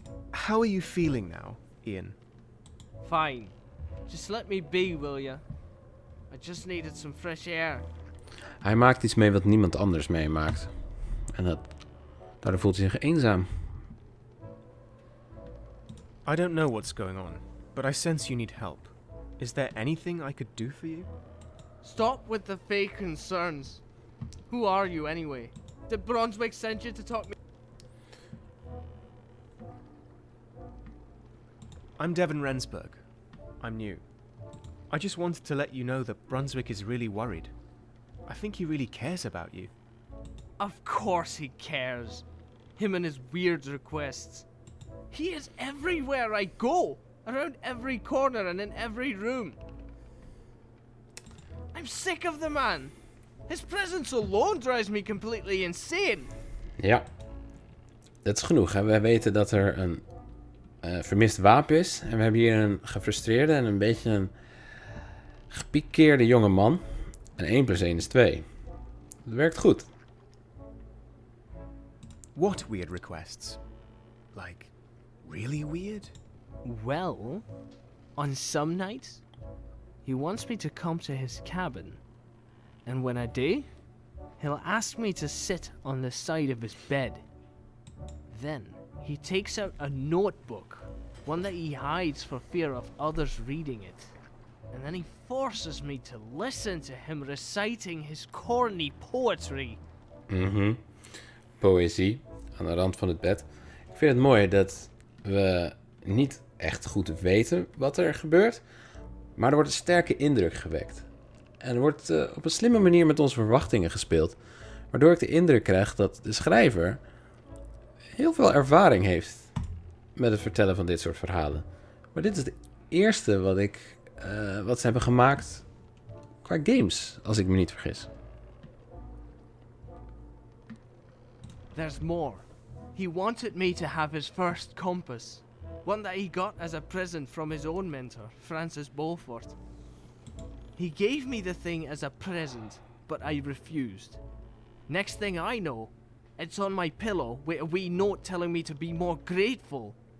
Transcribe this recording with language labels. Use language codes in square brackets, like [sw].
[en] How are you feeling now, Ian? Fine. Just let me be, will ya? I just needed some fresh air. [nl] Hij maakt iets mee wat niemand anders meemaakt. En daardoor voelt hij zich eenzaam. [en] I don't know what's going on, but I sense you need help. Is there anything I could do for you? Stop with the fake concerns. Who are you anyway? Did Brunswick send you to talk me? I'm Devon Rensburg. I'm new. I just wanted to let you know that Brunswick is really worried. I think he really cares about you. Of course he cares. Him and his weird requests. He is everywhere I go. Around every corner and in every room. I'm sick of the man. His presence alone drives me completely insane. [nl] Ja. Dat is genoeg, hè. We weten dat er een vermist wapen is. En we hebben hier een gefrustreerde en een beetje een gepikeerde jonge man. En 1 + 1 is 2. Dat werkt goed. [en] What weird requests? Like, really weird? Well, on some nights, he wants me to come to his cabin. And when I do, he'll ask me to sit on the side of his bed. Then, he takes out a notebook, one that he hides for fear of others reading it. And then he forces me to listen to him reciting his corny poetry. [nl] Poëzie, aan de rand van het bed. Ik vind het mooi dat we niet echt goed weten wat er gebeurt, maar er wordt een sterke indruk gewekt. En er wordt op een slimme manier met onze verwachtingen gespeeld, waardoor ik de indruk krijg dat de schrijver heel veel ervaring heeft met het vertellen van dit soort verhalen. Maar dit is het eerste wat ze hebben gemaakt qua games, als ik me niet vergis. [en] There's more. He wanted me to have his first compass, one that he got as a present from his own mentor, Francis Beaufort. He gave me the thing as a present, but I refused. Next thing I know, it's on my pillow with a wee note telling me to be more grateful.